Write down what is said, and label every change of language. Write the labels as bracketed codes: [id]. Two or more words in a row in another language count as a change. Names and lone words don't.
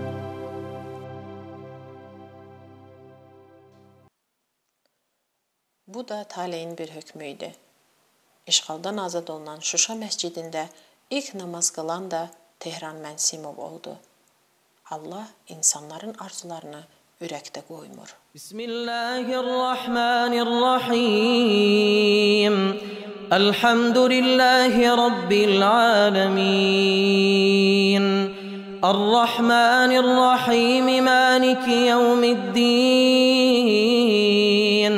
[az] Bu da taleyin bir hökmü idi. İşğaldan azad olunan Şuşa məscidində ilk namaz qılan da Tehran Mənsimov oldu. Allah insanların arzularını ürəkdə qoymur. [ar] Bismillahirrahmanirrahim. الحمد لله رب العالمين. الرحمن الرحيم مالك يوم الدين.